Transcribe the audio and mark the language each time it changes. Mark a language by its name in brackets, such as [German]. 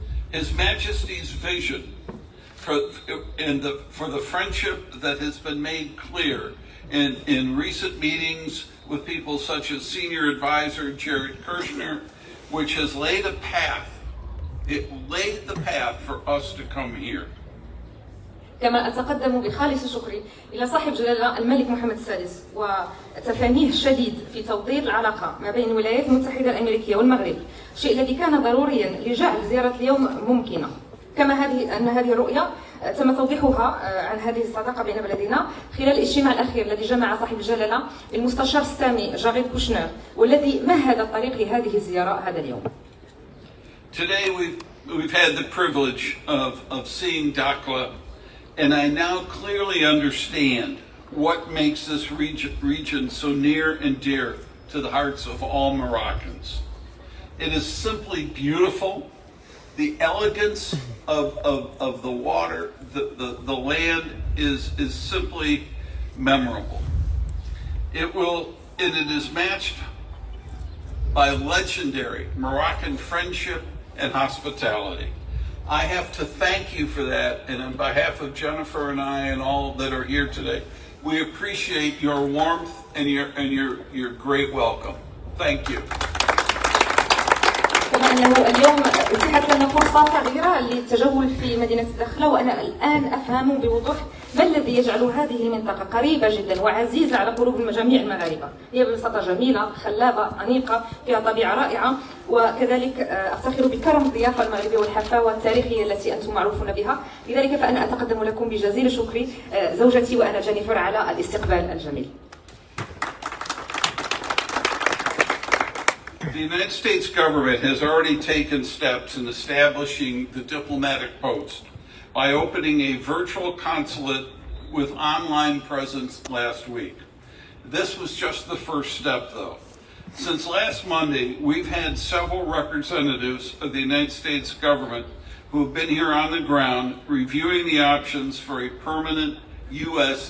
[English] His Majesty's vision for the friendship that has been made clear in recent meetings with people such as Senior Advisor Jared Kushner, which has laid a path. It laid the path for us to come here. [Arabic] كما أتقدم بخالص شكري إلى صاحب جلالة الملك محمد السادس وتفانيه الشديد في توطيد العلاقة ما بين الولايات المتحدة الأمريكية والمغرب، الشيء الذي كان ضروريا لجعل زيارة اليوم ممكنة. كما هذه الرؤية تم توضيحها عن هذه الصداقة بين بلدنا خلال الاجتماع الأخير الذي جمع صاحب الجلالة المستشار السامي جاريد كوشنر، والذي مهد الطريق لهذه الزيارة هذا اليوم. [English] Today we've had the privilege of seeing Dakhla, and I now clearly understand what makes this region so near and dear to the hearts of all Moroccans. It is simply beautiful. The elegance of the water, the land is simply memorable. It is matched by legendary Moroccan friendship and hospitality. I have to thank you for that, and on behalf of Jennifer and I and all that are here today, we appreciate your warmth and your great welcome. Thank you. [Arabic] كما أنه اليوم أتيحت لنا فرصة صغيرة للتجول في مدينة الدخلة، وأنا الآن أفهم بوضوح ما الذي يجعل هذه المنطقة قريبة جدا وعزيزة على قلوب جميع المغاربة. هي ببساطة جميلة، خلابة، أنيقة، فيها طبيعة رائعة، وكذلك أفتخر بكرم الضيافة المغربية والحفاوة التاريخية التي أنتم معروفون بها. لذلك فأنا أتقدم لكم بجزيل شكري زوجتي وأنا جينيفر على الاستقبال الجميل. [English] The United States government has already taken steps in establishing the diplomatic post by opening a virtual consulate with online presence last week. This was just the first step, though. Since last Monday, we've had several representatives of the United States government who have been here on the ground reviewing the options for a permanent U.S.